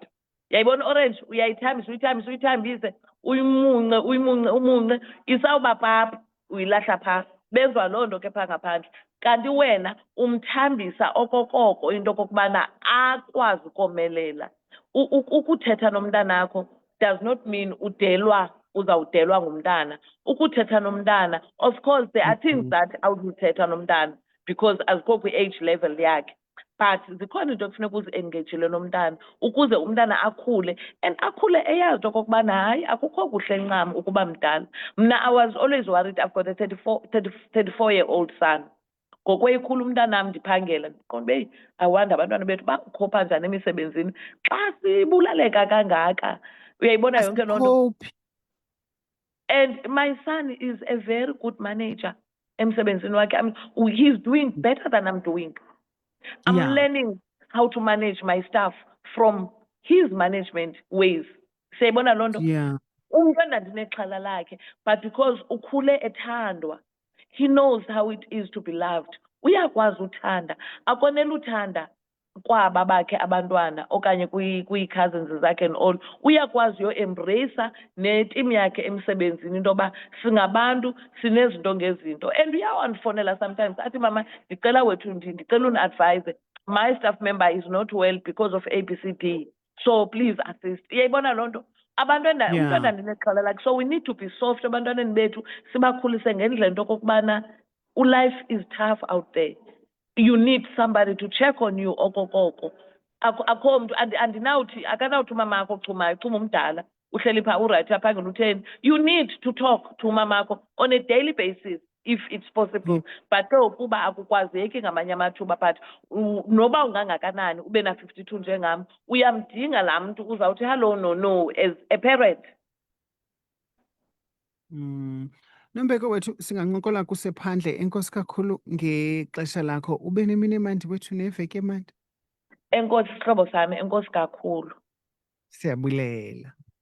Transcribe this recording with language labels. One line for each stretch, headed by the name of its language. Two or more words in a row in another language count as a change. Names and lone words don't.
Xhosa: Yayibona orange uyithambise umunce isawuba papa uyilahla phaa. Benziwa loo nto ke phaa ngaphandle. Kanti wena umthambisa okokoko into okokubana akwazi ukomelela. Ukuthetha nomntanakho
English: does not mean
Xhosa: uzawudelwa ngumntana. Ukuthetha nomntana,
English: of course there are things that
Xhosa: awuzuthetha nomntana
English: because
Xhosa: azikho kwi-age level yakhe. But zikhona into ekufuneka uzi-engagile nomntana ukuze umntana akhule, and akhule eyazi into okokubana hayi akukho kuhle ncam ukuba mdala.
English: Mna I was always worried. I've got a 34-year-old son.
Xhosa: Ngokweyikhula umntanam ndiphangela ndiqonde uba
English: I wonder
Xhosa: abantwana bethu bakukhopha njani emisebenzini xa sibulaleka kangaka. Uyayibona yonke loo nto.
English: And my son is a very good manager
Xhosa: emsebenzini wakhe.
English: I mean, he's doing better than I'm doing. I'm learning how to manage my staff from his management ways.
Xhosa: Siyayibona loo nto? Umntwana ndinexhala lakhe, but because ukhule ethandwa,
English: he knows how it is to be loved.
Xhosa: Uyakwazi uthanda, akonela uthanda kwaba bakhe abantwana okanye kwi-cousins zakhe
English: and all.
Xhosa: Uyakwazi uyo-embrace netim yakhe emsebenzini into yoba singabantu sinezinto ngezinto.
English: And uyawandifonela sometimes
Xhosa: athi mama ndicela wethu ndicela uni-advise,
English: my staff member is not well because of ABCD, so please assist.
Xhosa: Iyayibona loo nto? Umntwana ndinexhala lakhe.
English: So we need to be soft
Xhosa: ebantwaneni bethu, sibakhulise ngendlela into okokubana
English: life is tough out there. you need somebody to check on you okokoko.
Xhosa: Akho mntu andinawuthi akanawuthi umamakho chumayo chuma umdala uhleli phaa urayithi aphangela utheni.
English: You need to talk to umamakho on a daily basis if it's possible.
Xhosa: But kuba akukwazeki ngamanye amathuba, but noba ungangakanani ube na 52 njengam, uyamdinga laa mntu uzawuthi hello no
English: as a parent.
Xhosa: Nombeko wethu singancokola kusephandle. Enkosi kakhulu ngexesha lakho. Ube nemini emandi wethu neveki emandi. Enkosi sihlobo sami, enkosi kakhulu. Siyabulela.